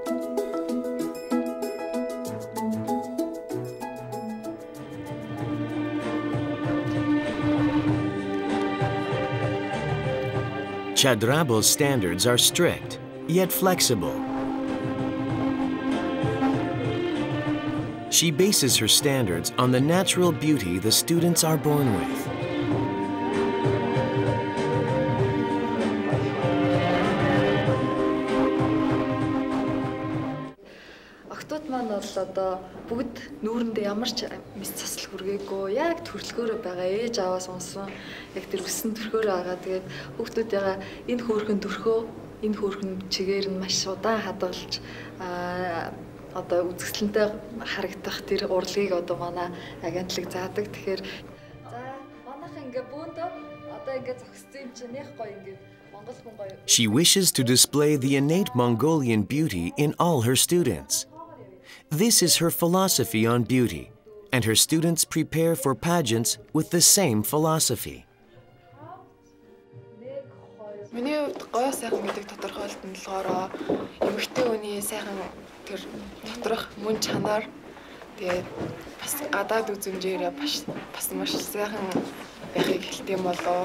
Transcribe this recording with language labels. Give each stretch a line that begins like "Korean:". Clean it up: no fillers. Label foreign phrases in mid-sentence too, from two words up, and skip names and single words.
English: Chadrabal's standards are strict, yet flexible. She bases her standards on the natural beauty the students are born with.
Mongolian: Охтууд маань бол одоо бүгд нүүрэндээ ямар ч мэс цасл хүргээгүй яг төрөлгөөрөө байгаа ээж аваа сонсон яг тэр өссөн төрхөөрөө байгаа. Тэгээд хүүхдүүдээ энэ хөөрхөн төрхөө энэ хөөрхөн чигээр нь маш удаан хадгалж одоо үзэсгэлэнтэй харагдах тэр урлагийг одоо манай агентлаг заадаг. Тэгэхээр за манайх ингээ бөөндөө одоо ингээ зогссон юм чинь нэх гоё ингээ Монгол хүн гоё.
English: She wishes to display the innate Mongolian beauty in all her students. This is her philosophy on beauty, and her students prepare for pageants with the same philosophy.
Mongolian: Миний хувьд гоё сайхан гэдэг тодорхойлолт нь болохоор эмэгтэй хүний сайхан тэр доторх мөн чанар тэгээд бас гадаад үзмжээрээ бас маш сайхан байхыг хэлдэг юм болоо.